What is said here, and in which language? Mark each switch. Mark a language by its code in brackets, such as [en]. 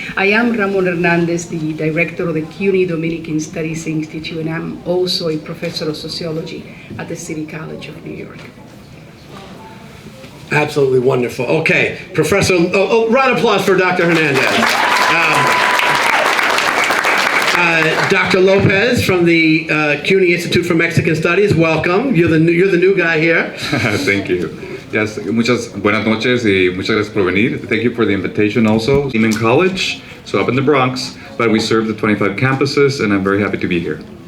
[en] I am Ramon Hernandez, the director of the CUNY Dominican Studies Institute, and I'm also a professor of sociology at the City College of New York. Absolutely wonderful. Okay, Professor, round of applause for Dr. Hernandez. Dr. Lopez from the CUNY Institute for Mexican Studies, welcome. You're the new guy here. Thank you. [es] Yes, muchas buenas noches y muchas gracias por venir. [en] Thank you for the invitation also. I'm in college, so up in the Bronx, but we serve the 25 campuses, and I'm very happy to be here.